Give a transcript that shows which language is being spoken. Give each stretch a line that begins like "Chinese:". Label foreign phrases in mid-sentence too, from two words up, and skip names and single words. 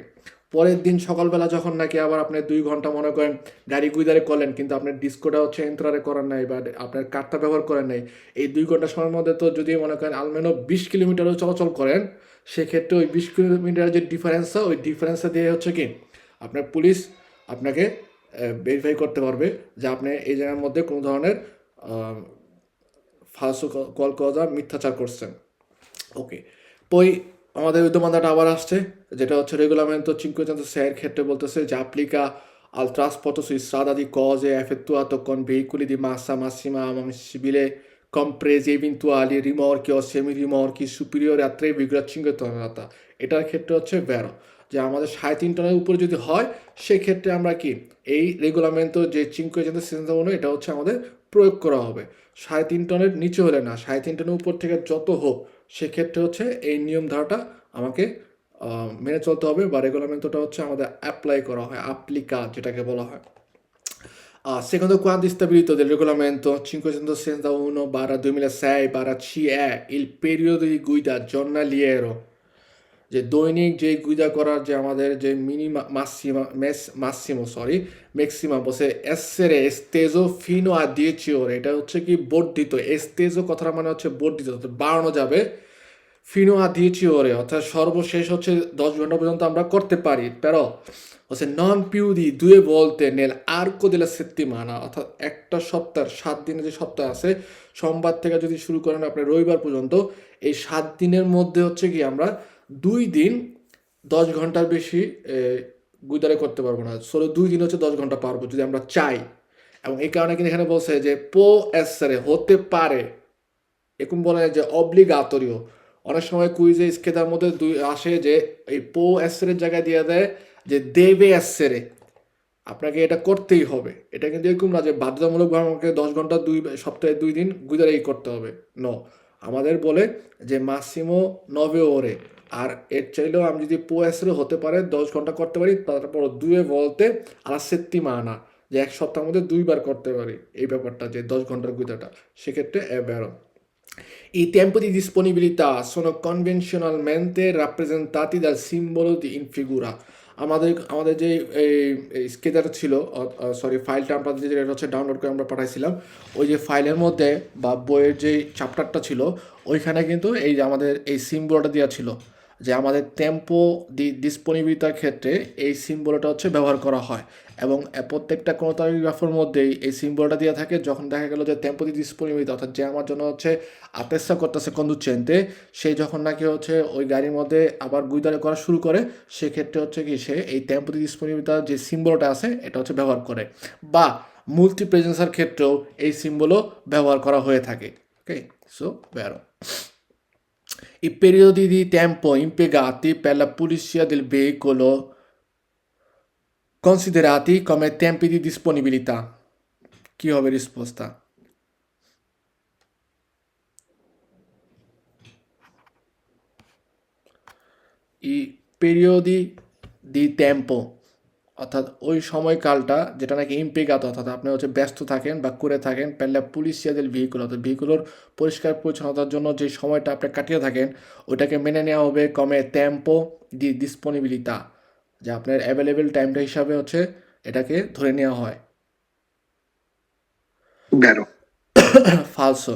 Bangla: পরের দিন সকালবেলা যখন নাকি আবার আপনি 2 ঘন্টা মনে করেন গাড়ি গুইদারে করলেন, কিন্তু আপনার ডিস্কোটা হচ্ছে এন্ট্রারে করার নাই, বা আপনার কার্ডটা ব্যবহার করেন নাই, এই 2 ঘন্টা সময়ের মধ্যে তো যদি মনে করেন আলমেনো 20 কিলোমিটারও চলাচল করেন, সেক্ষেত্রে ওই 20 কিলোমিটার যে ডিফারেন্সটা, ওই ডিফারেন্সটা দিয়ে হচ্ছে কি আপনার পুলিশ আপনাকে ভেরিফাই করতে পারবে যে আপনি এই জায়গার মধ্যে কোনো ধরনের ফালসু কল কজা মিথ্যাচার করছেন।
Italian: ওকে, poi
Bangla: আমাদের ওই domandaটা আবার আসছে, যেটা হচ্ছে regolamento 506 এর ক্ষেত্রে বলতেছে যে
Italian: applica al trasporto su strada di cose effettuato con veicoli di massa massima ammissibile compresi eventuali rimorchi o semirimorchi superiori a 3,5 tonnellata।
Bangla: এটার ক্ষেত্রে হচ্ছে ভ্যারো, যে আমাদের 3.5 টনের উপরে যদি হয় সেক্ষেত্রে আমরা কি এই রেগুলামেন্টো যে 561 এটা হচ্ছে আমাদের প্রয়োগ করা হবে। 3.5 টনের নিচে হলে না, 3.5 টনের উপর থেকে যত হোক সেক্ষেত্রে হচ্ছে এই নিয়ম ধারাটা আমাকে মেনে চলতে হবে, বা রেগুলামেন্টটা হচ্ছে আমাদের অ্যাপ্লাই করা হয়, অ্যাপ্লিকা যেটাকে বলা হয়।
Italian: Secondo quanto stabilito del regolamento 561/2006/CE, il periodo di guida giornaliero,
Bangla: যে দৈনিক যে গুইদা করার যে আমাদের যে ম্যাক্সিমাম বসে
Italian: essere esteso fino a 10 ore,
Bangla: এটা হচ্ছে কি বর্ধিত, এস্তেজো কথাটা মানে হচ্ছে বর্ধিত, অর্থাৎ বাড়ানো যাবে
Italian: fino a 10 ore,
Bangla: অর্থাৎ সর্বশেষ হচ্ছে 10 ঘন্টা পর্যন্ত আমরা করতে পারি, però হচ্ছে
Italian: non più di 2 volte nell'arco della settimana,
Bangla: অর্থাৎ একটা সপ্তাহ 7 দিনের যে সপ্তাহ আছে, সোমবার থেকে যদি শুরু করেন আপনার রবিবার পর্যন্ত, এই 7 দিনের মধ্যে হচ্ছে কি আমরা 2 দিন 10 ঘন্টার বেশি গুইদারে করতে পারবো না, সো 2 দিন হচ্ছে 10 ঘন্টা পারবো যদি আমরা চাই। এবং এই কারণে কিন্তু এখানে বলছে যে
Italian: può essere
Bangla: হতে পারে, এরকম বলে যে অব্লিগাতরিও। অনেক সময় কুইজে স্কেতার মধ্যে আসে যে এই
Italian: può essere
Bangla: জায়গায় দিয়ে দেয় যে
Italian: deve essere,
Bangla: আপনাকে এটা করতেই হবে। এটা কিন্তু এরকম না যে বাধ্যতামূলকভাবে আমাকে 10 ঘন্টা সপ্তাহে 2 দিন গুইদারেই করতে হবে। নো, আমাদের বলে যে
Italian: massimo 9 ore.
Bangla: আর এর চাইলেও আমি যদি
Italian: può essere
Bangla: হতে পারে 10 ঘন্টা করতে পারি, তারপর
Italian: 2 volte alla settimana,
Bangla: যে এক সপ্তাহের মধ্যে 2 বার করতে পারি এই ব্যাপারটা, যে 10 ঘন্টার গুইদাটা, সেক্ষেত্রে
Italian: è vero. I tempi di disponibilità sono convenzionalmente rappresentati dal simbolo in figura.
Bangla: আমাদের যে স্কেচার ছিল, সরি ফাইলটা আমরা যেটা হচ্ছে ডাউনলোড করে আমরা পাঠাইছিলাম, ওই যে ফাইলের মধ্যে বা বইয়ের যে চ্যাপ্টারটা ছিল ওইখানে কিন্তু এই যে আমাদের এই সিম্বলটা দেওয়া ছিল, যে আমাদের
Italian: tempo disponibilità
Bangla: ক্ষেত্রে এই সিম্বলটা হচ্ছে ব্যবহার করা হয়। এবং প্রত্যেকটা কোনো গ্রাফের মধ্যেই এই সিম্বলটা দেওয়া থাকে। যখন দেখা গেল যে
Italian: tempo di disponibilità,
Bangla: অর্থাৎ যে আমার জন্য হচ্ছে আপেক্ষা করতেছে কন্ডুচেন্তে, সে যখন নাকি হচ্ছে ওই গাড়ির মধ্যে আবার গুইদারে করা শুরু করে, সেক্ষেত্রে হচ্ছে কি সে এই
Italian: tempo di disponibilità
Bangla: যে সিম্বলটা আছে এটা হচ্ছে ব্যবহার করে। বা
Italian: multi presenza
Bangla: ক্ষেত্রেও এই সিম্বলও ব্যবহার করা হয়ে থাকে। ওকে, সো ভ্যারো।
Italian: I periodi di tempo impiegati per la pulizia del veicolo considerati come tempi di disponibilità. Chi হবে risposta? I periodi di tempo,
Bangla: অর্থাৎ ওই সময়কালটা যেটা নাকি ইম্পিগাত, অর্থাৎ আপনি হচ্ছে ব্যস্ত থাকেন বা করে থাকেন
Italian: per la pulizia del veicolo,
Bangla: অর্থাৎ ভেহিকুলোর পরিষ্কার পরিচ্ছন্নতার জন্য যে সময়টা আপনি কাটিয়ে থাকেন ওইটাকে মেনে নেওয়া হবে
Italian: come tempo di disponibilità,
Bangla: যে আপনার অ্যাভেলেবেল টাইমটা হিসাবে হচ্ছে এটাকে ধরে নেওয়া হয়।
Italian: Vero. ফালসো।